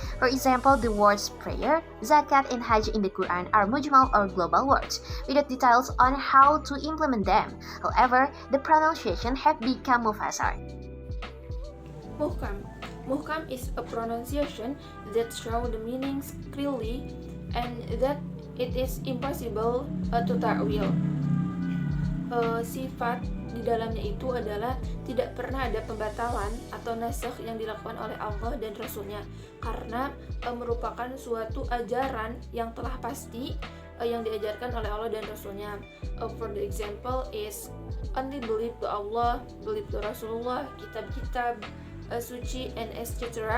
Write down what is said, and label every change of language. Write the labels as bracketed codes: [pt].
[en] For example, the words prayer, zakat, and hajj in the Quran are mujmal or global words, without details on how to implement them. However, the pronunciation have become mufassar. Muhkam is a pronunciation that show the meanings clearly and that it is impossible to ta'wil. [id] Sifat di dalamnya itu adalah tidak pernah ada pembatalan atau nasakh yang dilakukan oleh Allah dan Rasulnya, karena merupakan suatu ajaran yang telah pasti yang diajarkan oleh Allah dan Rasulnya. [en] For the example is only believe to Allah, believe to Rasulullah, [id] kitab-kitab suci, [en] and etc.